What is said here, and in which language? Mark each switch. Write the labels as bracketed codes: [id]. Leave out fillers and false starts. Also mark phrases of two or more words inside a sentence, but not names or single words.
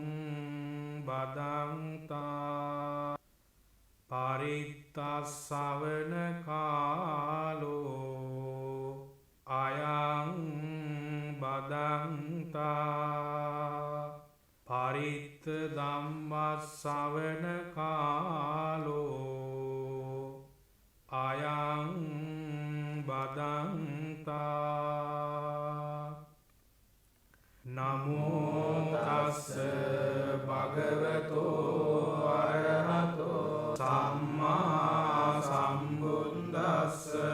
[pi] බදන්තා පරිත්තස්සවන කාලෝ අයං බදන්තා පරිත්ත ධම්මස්සවන කාලෝ අයං බදන්තා. නමෝ තස්ස භගවතෝ අරහතෝ සම්මා සම්බුද්දස්ස.